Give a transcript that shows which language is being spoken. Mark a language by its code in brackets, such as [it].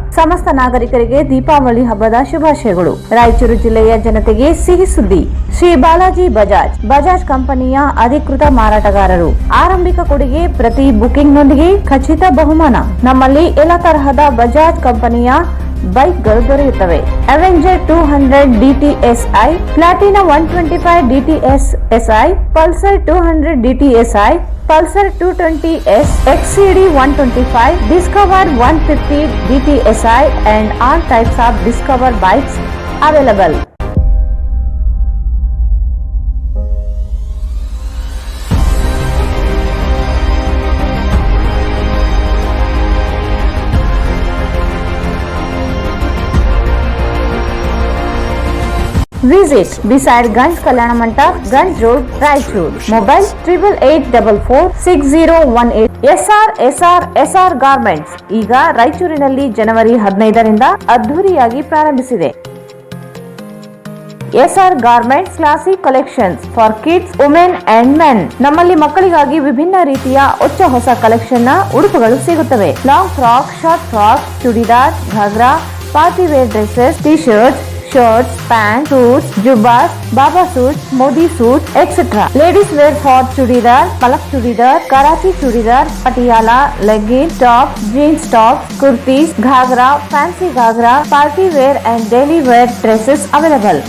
[kn] ಸಮಸ್ತ ನಾಗರಿಕರಿಗೆ ದೀಪಾವಳಿ ಹಬ್ಬದ ಶುಭಾಶಯಗಳು. ರಾಯಚೂರು ಜಿಲ್ಲೆಯ ಜನತೆಗೆ ಸಿಹಿ ಸುದ್ದಿ. ಶ್ರೀ ಬಾಲಾಜಿ ಬಜಾಜ್ ಕಂಪನಿಯ ಅಧಿಕೃತ ಮಾರಾಟಗಾರರು. ಆರಂಭಿಕ ಕೊಡುಗೆ ಪ್ರತಿ ಬುಕಿಂಗ್ನೊಂದಿಗೆ ಖಚಿತ ಬಹುಮಾನ. ನಮ್ಮಲ್ಲಿ ಎಲ್ಲ ತರಹದ ಬಜಾಜ್ ಕಂಪನಿಯ ಬೈಕ್ಗಳು ದೊರೆಯುತ್ತವೆ. [en] Avenger 200 DTSI, Platina 125 DTSI, Pulsar 200 DTSI, Pulsar 220S, XCD 125, Discover 150 DTSI and all types of Discover bikes available. Visit beside Ganj Kalyana Mandap, Ganj Road, Raichur. Mobile 88446018. [kn] SR Garments ಈಗ ರಾಯಚೂರಿನಲ್ಲಿ ಜನವರಿ 15ರಿಂದ ಅದ್ಧೂರಿಯಾಗಿ ಪ್ರಾರಂಭಿಸಿದೆ. [en] SR Garments Classic Collections for Kids, Women and Men. [kn] ನಮ್ಮಲ್ಲಿ ಮಕ್ಕಳಿಗಾಗಿ ವಿಭಿನ್ನ ರೀತಿಯ ಹೊಸ collection ನ ಉಡುಪುಗಳು ಸಿಗುತ್ತವೆ. [en] Long frock, short frock, churidar, ghagra, party wear dresses, T-shirts, shirts, pants, suits, jubbas, baba suits, modi suits, etc. Ladies wear for chudidar, palak chudidar, karachi chudidar, patiala, leggings, tops, jeans tops, kurtis, ghagra, fancy ghagra, party wear and daily wear dresses available.